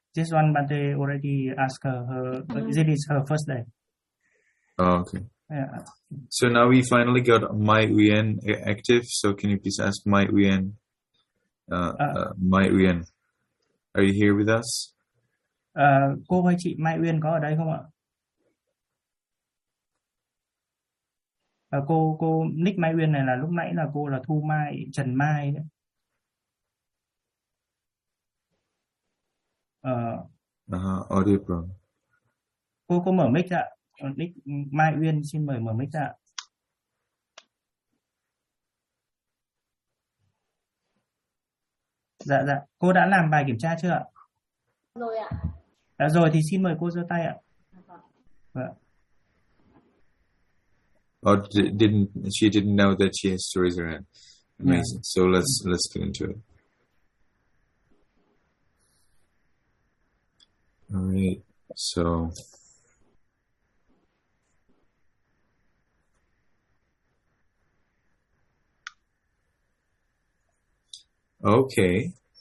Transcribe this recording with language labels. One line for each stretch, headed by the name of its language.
English: This one Bante already asked her,
Vietnamese: mới.
English: this is her first day. Okay. Yeah. So now we finally got Mai Uyên active. So can you please ask Mai Uyên? Mai Uyên, are you here with us?
Vietnamese: Cô hay chị Mai Uyên có ở đây không ạ? Cô nick Mai Uyên này là lúc nãy là cô là Thu Mai, Trần Mai đấy.
English: Audio
Vietnamese: Cô có mở mic ạ? Nick Mai Uyên xin mời mở mic ạ. Dạ, cô đã làm bài kiểm tra chưa ạ? rồi ạ. Đã rồi thì xin mời cô giơ tay ạ. Vâng.
English: Or didn't she didn't know that she has to raise her hand. Yeah. Amazing. So let's get into it. All right. So okay.